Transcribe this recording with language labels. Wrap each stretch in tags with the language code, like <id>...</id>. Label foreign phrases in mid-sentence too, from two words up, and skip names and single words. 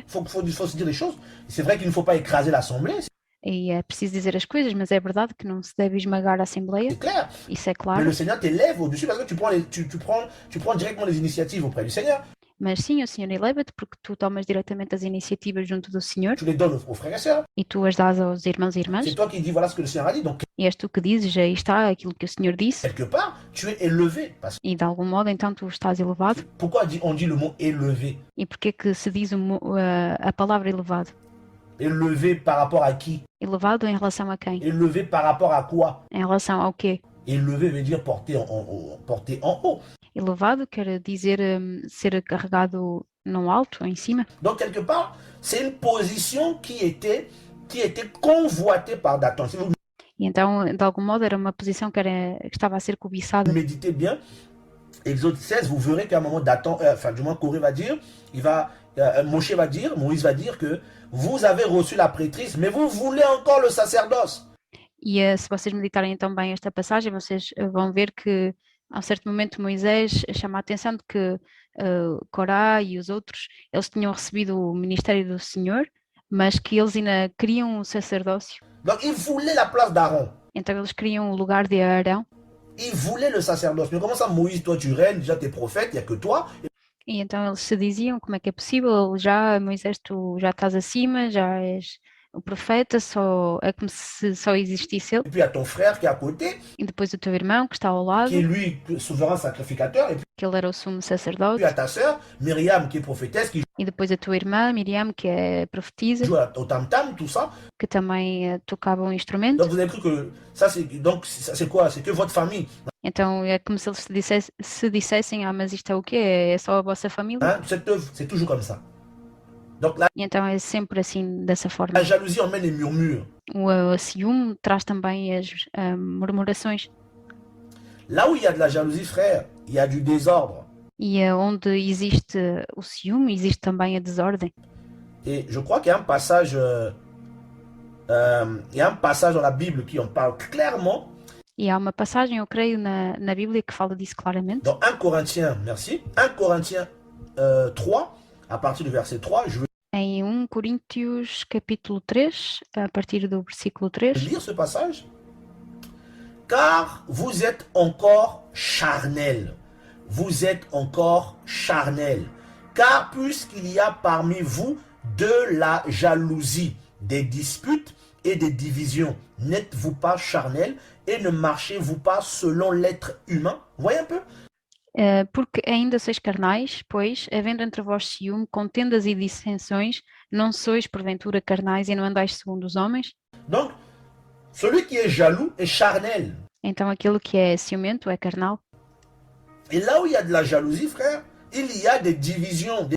<fr>Faut se dire les choses. C'est vrai qu'il ne faut pas écraser l'assemblée,</fr> <pt>E é preciso dizer as coisas, mas é verdade que não se deve esmagar a Assembleia.</pt> <fr>c'est clair.</fr> <pt>Isso é</pt> <fr>Mais</fr> <pt>claro.</pt> <fr>le Seigneur t'élève au-dessus parce que tu prends directement les initiatives auprès du Seigneur.</fr> <pt>Mas sim, o Senhor eleva-te porque tu tomas diretamente as iniciativas junto do Senhor</pt> <fr>Tu les donnes aux frères et sœurs.</fr> <pt>e tu as dás aos irmãos e irmãs.</pt> <fr>C'est toi qui dis voilà ce que le Seigneur a dit. Donc,</fr> <pt>E és tu que dizes, aí está aquilo que o Senhor disse.</pt> <fr>quelque part, tu es élevé. Parce que</fr> <pt>E de algum modo, então, tu estás elevado.</pt> <fr>pourquoi on dit le mot élevé?</fr> <pt>E porquê que se diz a palavra elevado?</pt> <fr>Élevé par rapport à qui?</fr> <pt>Elevado em relação a quem?</pt> <fr>Élevé par rapport à quoi?</fr> <pt>Em relação ao quê?</pt> <fr>Élevé veut dire porter en haut.</fr> <pt>Elevado quer dizer ser carregado no alto, em cima.</pt> <fr>Donc, quelque part, c'est une position qui était convoitée par Dathan. Si vous</fr> <pt>E então, de algum modo, era uma posição que estava a ser cobiçada.</pt> <fr>méditez bien, Exode 16, vous verrez qu'à un moment, du moins Corée va dire, Moshe va dire, Moïse va dire que vous avez reçu la prêtrise, mais vous voulez encore le sacerdoce.</fr> <pt>E se vocês meditarem então bem esta passagem, vocês vão ver que A um certo momento, Moisés chama a atenção de que Corá e os outros, eles tinham recebido o ministério do Senhor, mas que eles ainda queriam o sacerdócio.</pt> <fr>Donc, ils voulaient la place d'Aaron.</fr> <pt>Então eles queriam o lugar de Arão.</pt> <fr>Ils voulaient le sacerdoce. Mais comment ça, Moïse, toi, tu règnes, déjà, t'es prophète, il n'y a que toi.</fr> <pt>E então eles se diziam, como é que é possível? Já, Moisés, tu já estás acima, já és o profeta, é como se só existisse ele.</pt> <fr>Et puis, il y a ton frère qui est à côté,</fr> <pt>E depois o teu irmão, que está ao lado,</pt> <fr>qui est, lui, souverain sacrificateur. Et puis,</fr> <pt>que ele era o sumo</pt> <fr>il</fr> <pt>sacerdote.</pt> <fr>y a ta sœur, Myriam, qui est prophétesse, qui</fr> <pt>E depois a tua irmã, Miriam, que é profetisa,</pt> <fr>joue au tam-tam, tout ça.</fr> <pt>que também tocava um instrumento.</pt> <fr>Donc, vous avez cru que ça, c'est quoi? C'est que votre famille.</fr> <pt>Então é como se eles se dissessem, ah, mas isto é o quê? É só a vossa família?</pt> <fr>Hein? Cette œuvre, c'est toujours comme ça. Donc, la</fr> <pt>E então é sempre assim, dessa forma.</pt> <fr>jalousie emmène les murmures.</fr> <pt>O ciúme traz também as murmurações.</pt> <fr>Là où il y a de la jalousie, frère, il y a du désordre.</fr> <pt>E onde existe o ciúme, existe também a desordem.</pt> <fr>Et je crois qu'il y a un passage, dans la Bible qui en parle clairement.</fr> <pt>E há uma passagem, eu creio, na Bíblia que fala disso claramente.</pt> <fr>Dans 1 Corinthiens, merci, 1 Corinthiens 3, à partir du verset 3, je vais</fr> <pt>Em 1 Coríntios capítulo 3, a partir do versículo 3,</pt> <fr>lire ce passage. Car vous êtes encore charnel. Vous êtes encore charnel. Car puisqu'il y a parmi vous de la jalousie, des disputes et des divisions, n'êtes-vous pas charnel et ne marchez-vous pas selon l'être humain? Vous voyez un peu?</fr> <pt>porque ainda sois carnais, pois, havendo entre vós ciúme, contendas e dissensões, não sois porventura carnais e não andais segundo os homens?</pt> <fr>Donc, celui qui est jaloux est charnel.</fr> <pt>Então aquele que é ciumento é carnal.</pt> <fr>Et là où il y a de la jalousie, frère, il y a des divisions, des</fr>